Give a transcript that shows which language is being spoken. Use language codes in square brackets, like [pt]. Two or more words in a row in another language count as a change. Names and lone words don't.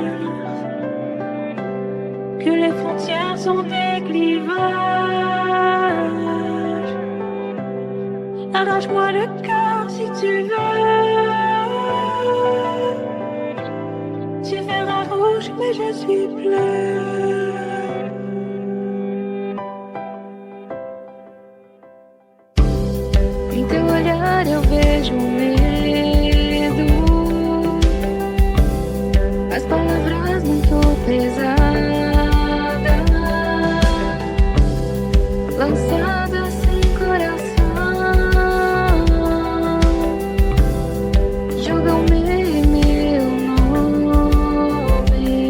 [fr] que les frontières sont des clivages, arrache-moi le cœur si tu veux. Tu verras rouge, mais je suis bleu. [pt] Em teu olhar eu vejo medo. As palavras muito pesadas, lançadas sem coração, jogam-me meu nome.